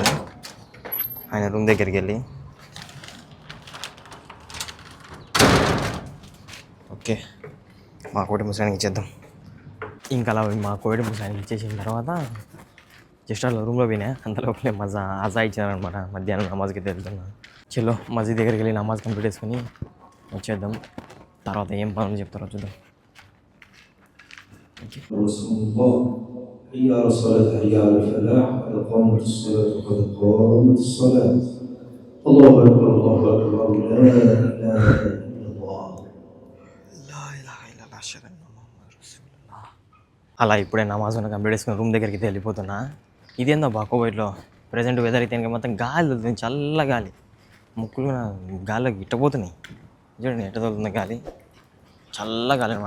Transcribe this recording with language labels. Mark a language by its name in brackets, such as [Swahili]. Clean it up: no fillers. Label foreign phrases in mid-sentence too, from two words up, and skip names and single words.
[Telugu] ఆయన రూమ్ దగ్గరికి వెళ్ళి ఓకే మా కోటి ముసలానికి ఇచ్చేద్దాం. ఇంకా అలా మా కోవిడ్ ముసలానికి ఇచ్చేసిన తర్వాత జస్ట్ అలా రూమ్లో పోయినా. అంతలోపలే అజా ఇచ్చినారనమాట. మధ్యాహ్నం నమాజ్కి వెళ్తున్నా. చలో మస్జిద్ దగ్గరికి వెళ్ళి నమాజ్ కంప్లీట్ చేసుకొని వచ్చేద్దాం. తర్వాత ఏం పనులు చెప్తారో చూద్దాం. [Arabic] حي على الصلاة حي على الفلاح قد قامت الصلاة قد قامت الصلاة الله أكبر الله أكبر لا إله إلا الله. [Telugu] అలా ఇప్పుడే నమాజ్ కంప్లీట్ చేసుకుని రూమ్ దగ్గరికి వెళ్ళిపోతున్నా. ఇదేందో బా కోవిడ్లో ప్రజెంట్ వెదర్ అయితే ఇంకా గాలి వెళ్తుంది, చల్ల గాలి. ముక్కులు గాలిలోకి ఇట్టపోతున్నాయి. చూడండి ఎట్ట తగులుతుంది గాలి, చల్ల గాలి అనమాట.